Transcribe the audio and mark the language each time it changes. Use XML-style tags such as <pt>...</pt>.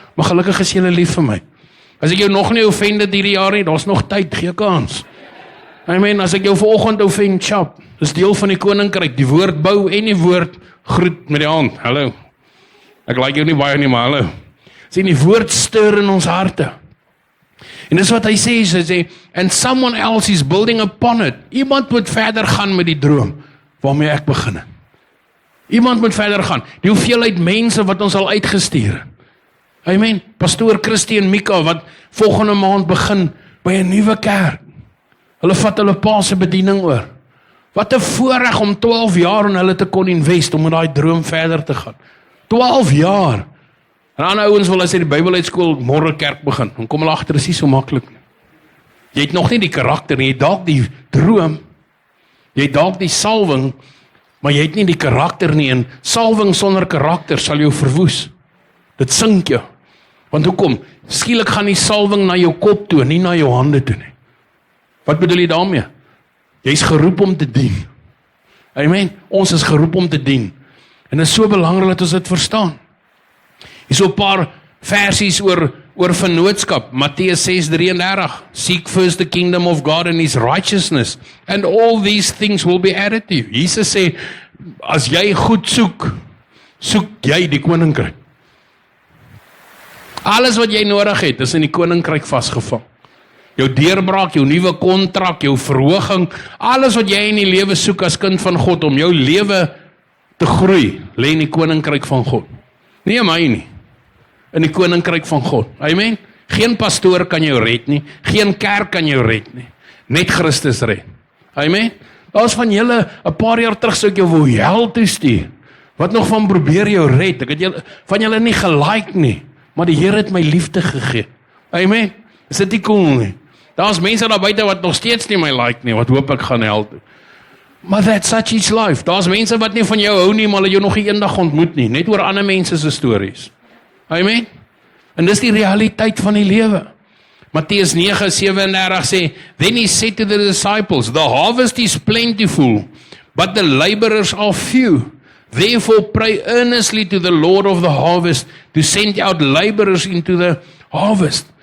<af>Maar gelukkig is julle lief vir my. As ek jou nog nie offend het hierdie jaar nie, daar's nog tyd, gee kans. Amen. As ek jou vanoggend offend, chap, dis deel van die koninkryk, die woord bou en die woord groet met die hand. Hallo. Ek like jou nie baie nie, maar hallo. Sien, die woord stuur in ons harte. En dis wat hy sê, hy sê,</af> <en>and someone else is building upon it.</en> <af>Iemand moet verder gaan met die droom waarmee ek begin het. Iemand moet verder gaan. Die hoeveelheid mense wat ons al uitgestuur het. Amen. Pastoor Christie en Mika wat volgende maand begin by 'n nuwe kerk. Hulle vat hulle pa se bediening oor. Wat 'n voorreg om 12 jaar in hulle te kon invest om met daai droom verder te gaan. 12 jaar. En ander ouens wil as jy die Bybelskool môre kerk begin. Dan kom hulle agter, dis nie so maklik nie. Jy het nog nie die karakter nie, jy het dalk die droom. Jy het dalk die salwing, maar jy het nie die karakter nie. En salwing sonder karakter sal jou verwoes. Dit sink jou. Want hoekom? Skielik gaan die salwing na jou kop toe, nie na jou hande toe nie. Wat bedoel jy daarmee? Jy's geroep om te dien. Amen. Ons is geroep om te dien. En dit is so belangrik dat ons dit verstaan. Hier is so 'n paar versies oor vennootskap. Matteus 6:33.</af> <en>Seek first the kingdom of God and his righteousness, and all these things will be added to you.</en> <af>Jesus sê, as jy goed soek jy die koninkryk. Alles wat jy nodig het, is in die koninkryk vasgevang. Jou deurbraak, jou nuwe kontrak, jou verhoging, alles wat jy in die lewe soek as kind van God, om jou lewe te groei, lê in die koninkryk van God. Nie my nie, in die koninkryk van God. Amen. Geen pastoor kan jou red nie, geen kerk kan jou red nie, net Christus red. Amen. Daar's van julle, 'n paar jaar terug sou ek jou wou hel toe stuur. Wat nog van probeer jou red? Ek het van julle nie gelike nie, maar die Here het my liefde gegee. Amen. Is dit nie cool nie? Daar's mense daar buite wat nog steeds nie my like nie, wat hoop ek gaan help. Maar</af> <en>that's such is life.</en> <af>Daar's mense wat nie van jou hou nie, maar hulle jou nog eendag ontmoet nie, net oor ander mense se stories. Amen. En dis die realiteit van die lewe.</af> <en>Matteus 9:37 sê, then he said to the disciples, the harvest is plentiful, but the laborers are few. Therefore pray earnestly to the Lord of the harvest to send out laborers into the harvest.</en>